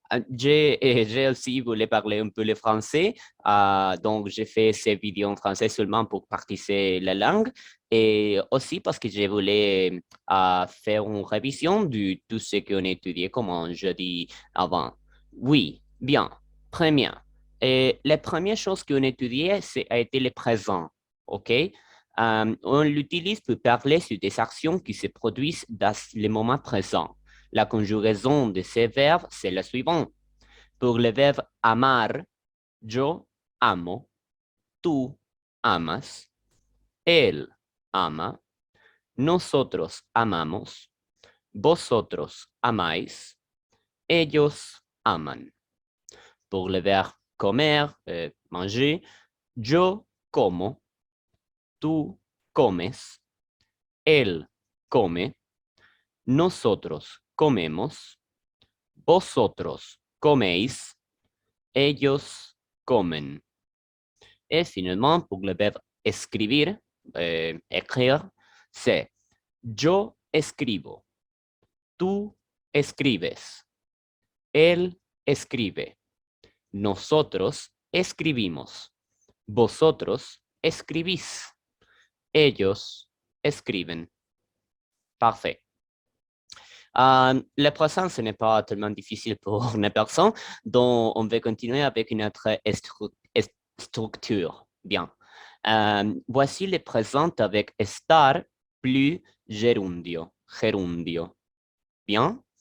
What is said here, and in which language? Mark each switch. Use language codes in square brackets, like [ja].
[fr] J'ai aussi voulu parler un peu le français, donc j'ai fait ces vidéos en français seulement pour pratiquer la langue et aussi parce que je voulais faire une révision de tout ce qu'on a étudié, comme je dis avant. Oui, bien. Très bien. Et la première chose qu'on a étudiée, a été le présent. OK? On l'utilise pour parler sur des actions qui se produisent dans le moment présent. La conjugaison de ces verbes, c'est la suivante. Pour le verbe [es] amar, yo amo, tú amas, él ama, nosotros amamos, vosotros amáis, ellos aman. [fr] Pour le verbe [es] comer, manger, yo como, tú comes, él come, nosotros comemos, vosotros coméis, ellos comen. [fr] Et finalement, pour le verbe [es] escribir, [fr] écrire, c'est [es] yo escribo, tú escribes, él escribe, nosotros escribimos, vosotros escribís, ellos escriben. [fr] Parfait. Le présent, ce n'est pas tellement difficile pour une personne, donc on va continuer avec une autre structure. Bien. Voici le présent avec estar plus gerundio. Gerundio. Bien.